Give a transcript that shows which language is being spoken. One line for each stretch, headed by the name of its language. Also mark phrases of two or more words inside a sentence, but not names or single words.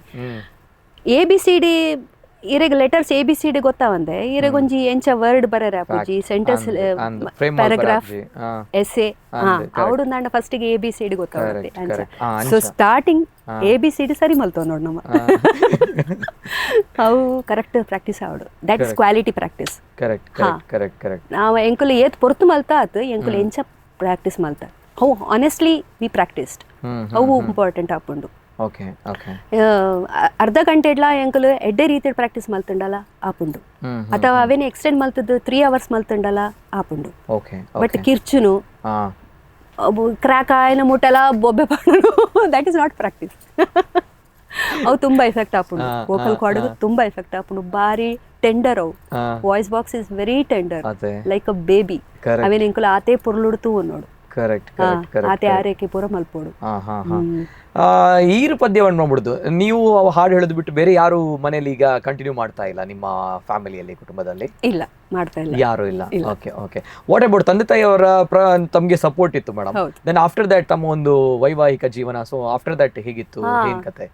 Tulu: ABCD ಇರೆಗ್ ಲೆಟರ್ಸ್ ABCD ಗೊತ್ತಾವಂದೆ ಇರೆಗೊಂಜಿ ಎಂಚ ವರ್ಡ್ ಬರರ ಅಪ್ಪುಜಿ
English: sentence paragraph essay
Tulu: ಅವಡು ನಂಡ ಫಸ್ಟಿಗೆ ABCD ಗೊತ್ತಾವಂದೆ ಅಂಚ.
English: so starting
Tulu: ABCD ಸರಿ ಮಲ್ತವ ನೋಡ್ ನಮ್ಮ ಅವು
English: correct practice
Tulu: ಆವಡು.
English: that is quality practice.
Tulu: ನಾವು ಎಂಕುಲು ಏತ್ ಪೊರ್ತು ಮಲ್ತಾ ಆತು ಎಂಕುಲು ಎಂಚ ಪ್ರಾಕ್ಟೀಸ್ ಮಲ್ತಾ ಅವು
English: honestly we practiced
Tulu: ಅವು ಇಂಪಾರ್ಟೆಂಟ್ ಆಪುಂಡು. ಅರ್ಧ ಗಂಟೆ ಇಡ್ಲ ಎಂಕಲು ಎಡ್ಡೆ ರೀತಿ ಪ್ರಾಕ್ಟೀಸ್ ಮಲ್ತುಂಡಲ್ಲ ಆಪುಂಡು ಅಥವಾ ಅವೇನು ಎಕ್ಸ್ಟೆಂಡ್ ಮಲ್ತದ್ದು 3 hours ಮಲ್ತುಂಡಲ್ಲ ಆಪುಂಡು. ಬಟ್ ಕಿರ್ಚುನು ಕ್ರ್ಯಾಕ್ ಆಯ್ನ ಮುಟ್ಟಲ್ಲ ಬೊಬ್ಬೆ ಪಾಡು
English: that is not practice.
Tulu: ಅವು ತುಂಬಾ ಎಫೆಕ್ಟ್ ಆಪುಂಡು.
English: vocal cord
Tulu: ತುಂಬಾ ಎಫೆಕ್ಟ್ ಆಪುಂಡು. ಬಾರಿ ಟೆಂಡರ್ ಅವು.
English: voice box is very tender like a baby.
Tulu: ಅವೇನು ಎಂಕುಲು ಆತೆ ಪುರ್ಲುಡ್ತು ನೋಡು ಆತೆ ಆರೈಕೆ ಪೂರ ಮಲ್ಪೋಡು.
Kannada: ಈರು ಪದ್ಯವನ್ನು ಮಾಡ್ಬಿಡುದು ನೀವು ಹಾಡು ಹೇಳೋದು ಬಿಟ್ಟು ಬೇರೆ ಯಾರು ಮನೇಲಿ ಈಗ ಕಂಟಿನ್ಯೂ ಮಾಡ್ತಾ ಇಲ್ಲ ನಿಮ್ಮ ಫ್ಯಾಮಿಲಿಯಲ್ಲಿ ಕುಟುಂಬದಲ್ಲಿ? ಇಲ್ಲ ಮಾಡ್ತಾ ಇಲ್ಲ, ಯಾರು ಇಲ್ಲ.
English: okay okay. what about
Kannada: ತಂದೆ ತಾಯಿಯವರ ತಮ್ಗೆ ಸಪೋರ್ಟ್ ಇತ್ತು ಮೇಡಮ್?
English: then after that
Kannada: ತಮ್ಮ ಒಂದು ವೈವಾಹಿಕ ಜೀವನ,
English: so after that
Kannada: ಹೇಗಿತ್ತು, ಏನ್ ಕತೆ?